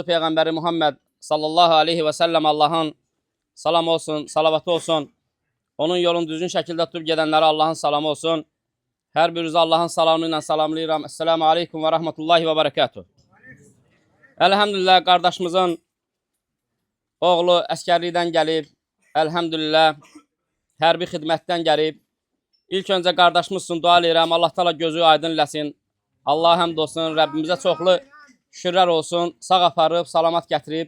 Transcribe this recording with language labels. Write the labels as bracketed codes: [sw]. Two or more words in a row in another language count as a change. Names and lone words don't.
[az] Peygamberi Muhammed [ar] صلى الله عليه وسلم [az] Allah'ın salam olsun, salavatı olsun. Onun yolun düzgün şekilde tutup gedenlere Allah'ın salamı olsun. Her birinizi Allah'ın salamıyla salamlayıram. [ar] السلام عليكم ورحمة الله وبركاته. [az] Elhamdülillah kardeşimizin oğlu əsgərlikdən gəlib. Elhamdülillah hərbi xidmətdən gəlib. İlk öncə qardaşımız üçün dua edirəm. Allah Taala gözü aydın eləsin. Allah'a həmd olsun. Rəbbimizə çoxlu şükürlər olsun. Sağ aparıb, salamat gətirib.